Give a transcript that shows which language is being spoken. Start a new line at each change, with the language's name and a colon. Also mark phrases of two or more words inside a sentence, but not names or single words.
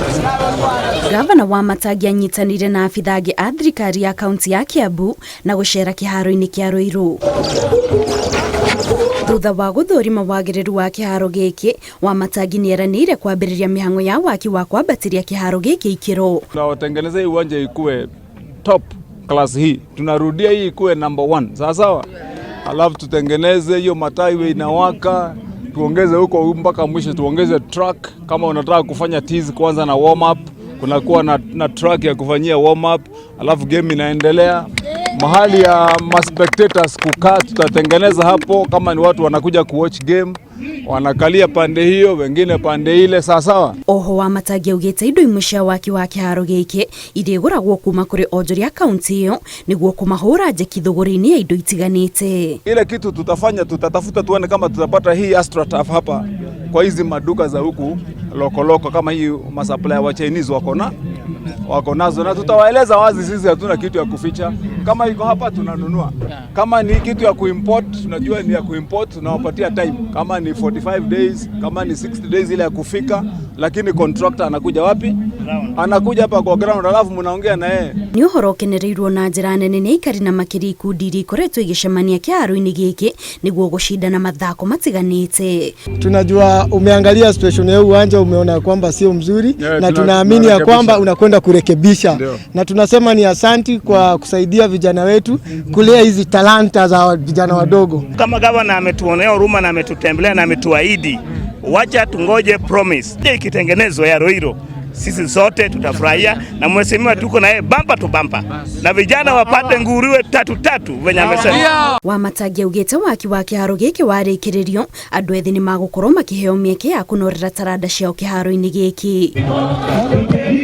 Kikuyu: Ngabana Wamatangi anyitanire na abithangi a thirikari ya kaunti ya Kiambu na gucera kĩharo-inĩ kĩa Ruiru. Thutha wa gũthũrima wagĩrĩru wa kĩharo gĩkĩ, Wamatangi nĩeranĩire kwambĩrĩria mĩhang'o ya waki wa kwambatĩria kĩharo gĩkĩ ikĩro.
Swahili: Tunawatengeneza hii uwanja ikuwe
English: top class
Swahili: hii. Tunarudia hii ikuwe number 1. Sawa sawa? Alafu tutengeneze hiyo matawi inawaka, tuongeze huko mpaka mwisho, tuongeze track. Kama unataka kufanya tease kwanza na
English: warm up,
Swahili: kunakuwa na track ya kufanyia
English: warm up,
Swahili: alafu game inaendelea. Mahali ya spectators kukaa tutatengeneza hapo, kama ni watu wanakuja kuwatch game, wanakalia pande hiyo, wengine pande ile. Sawa.
Kikuyu: Oho Wamatangi augĩte indo imwe cia waki wa kĩharo gĩkĩ irĩgũragwo kuma kũrĩ onjoria kaunti ĩyo nĩguo kũmahũra njeki thũgũrĩ-inĩ ya indo itiganĩte.
Swahili: Ile kitu tutafanya, tutatafuta tuone kama tutapata hii AstroTurf hapa kwa hizi maduka za huku loko kama hii masupplier wa Chinese wako nazo, na tutawaeleza wazi sisi hatuna kitu ya kuficha. Kama iko hapa tunanunua. Kama ni kitu ya kuimport, tunajua ni ya kuimport, tunawapatia time. Kama ni 45 days, kama ni 60 days ile ya kufika, lakini contractor anakuja wapi? Anakuja hapa kwa ground, alafu mnaongea na yeye.
Kikuyu: Ni ũhoro ũkenereirwo na njĩra nene nĩ aikari na makĩria ikundi iria ikoretwo igĩcemania kĩharo-inĩ gĩkĩ nĩguo gũcindana mathako matiganĩte.
Swahili: Tunajua umeangalia situation ya uwanja, umeona kwamba sio mzuri, na tunaamini ya kwamba unakwenda kurekebisha. Na tunasema ni asanti kwa kusaidia vijana wetu kulea hizi talanta za vijana wadogo. Kama gavana ametuonea huruma na ametutembelea na ametuahidi, wacha tungoje promise ikitengenezwa ya Ruiru, sisi sote tutafurahia, na mheshimiwa tuko na yeye
English: bumper to bumper,
Swahili: na vijana wapate nguruwe tatu venye amesema.
Kikuyu: Wamatangi augĩte waki wa kĩharo gĩkĩ warĩkĩrĩrio, andũ ethĩ nĩ magũkorwo makĩheo mĩeke ya kũnorera taranda ciao kĩharo-inĩ gĩkĩ.